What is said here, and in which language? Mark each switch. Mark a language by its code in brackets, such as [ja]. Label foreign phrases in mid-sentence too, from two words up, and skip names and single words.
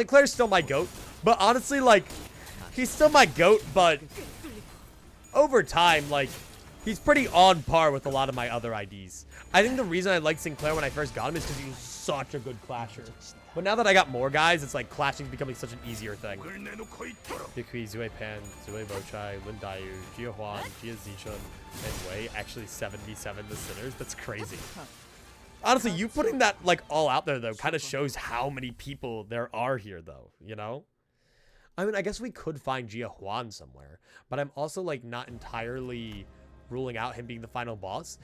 [en] Clair's still my GOAT, but honestly, like, he's still my GOAT, but over time, like, he's pretty on par with a lot of my other IDs. I think the reason I liked St. Clair when I first got him is because he was such a good clasher. But now that I got more guys, it's like clashing's becoming such an easier thing. Bikui, Zue Pan, Zue Bochai, Lin Dau, Jia Huan, Jia Zichun, and Wei actually 77 the sinners. That's crazy. Honestly, you putting that like all out there though kind of shows how many people there are here though, you know? I mean, I guess we could find Jia Huan somewhere, but I'm also like not entirely ruling out him being the final boss.